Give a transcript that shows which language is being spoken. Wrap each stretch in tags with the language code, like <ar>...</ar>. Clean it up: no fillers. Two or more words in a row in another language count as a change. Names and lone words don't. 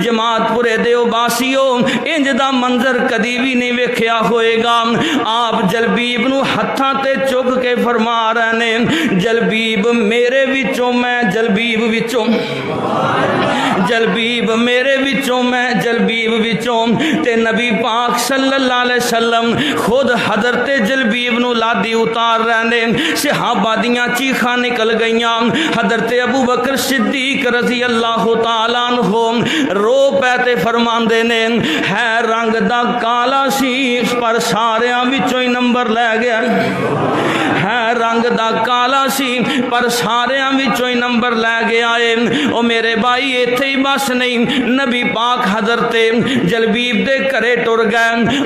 <pa>جماعت پورے دے باسیو اینج دا منظر کدی بھی نہیں ویکھیا ہووے گا. آپ جلبیب نوں ہتھاں تے چک کے فرما رہے نے جلبیب میرے وچوں میں، جلبیب وچوں، جلبیب میرے وچوں میں، جلبیب وچوں, जलबीब मेरे विचों मैं, जलबीब विचों। تے نبی پاک</pa> <ar>صلى الله عليه وسلم</ar> <pa>خود حضرت جلبیب نوں لادی اتار رہے نے. صحابہ دیاں چیکاں نکل گئیاں. حضرت ابو بکر صدیق</pa> <ar>رضي الله تعالى عنه</ar> <pa>رو پئے تے فرماندے نے اے رنگ دا کالا سی پر ساریاں وچوں ای نمبر لے گیا. اے رنگ دا کالا سی پر ساریاں وچوں ای نمبر لے گیا اے. او میرے بھائی اتھے ای بس نہیں، نبی پاک حضرت جلبیب دے گھرے ٹر گئے.</pa>